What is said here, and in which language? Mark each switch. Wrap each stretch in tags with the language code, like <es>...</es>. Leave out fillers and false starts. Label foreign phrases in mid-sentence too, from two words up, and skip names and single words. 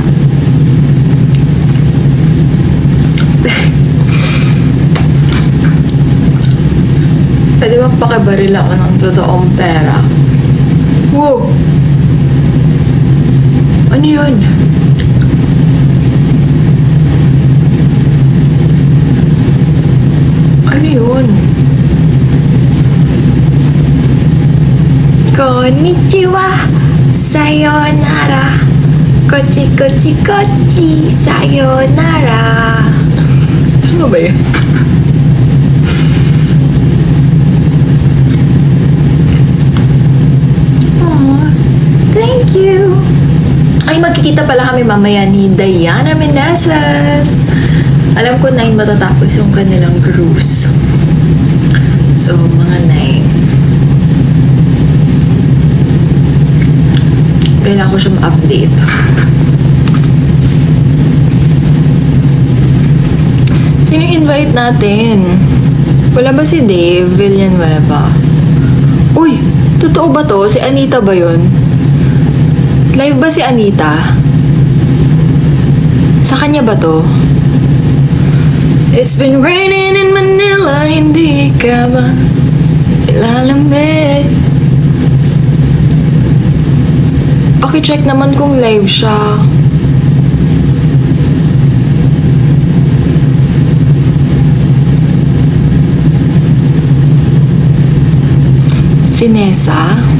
<tl>Pwede ba pakibaril ako ng totoong pera? Wow! Ano yun? Ano yun?</tl> <ja>Konnichiwa! Sayonara! こっちこっちこっち! Sayonara!</ja> <tl>Ano ba yun?</tl> <en>Thank you!</en> <tl>Ay, magkikita pala kami mamaya ni Diana Meneses. Alam ko 9 matatapos yung kanilang cruise. So, mga 9. Kailangan ko siya ma-update. Sino invite natin? Wala ba si Dave Villanueva? Uy! Totoo ba to? Si Anita ba yun? Live ba si Anita? Sa kanya ba to?</tl> <en>It's been raining in Manila,</en> <tl>hindi ka ba ilalamig? Paki-check naman kung live siya. Si Nessa?</tl>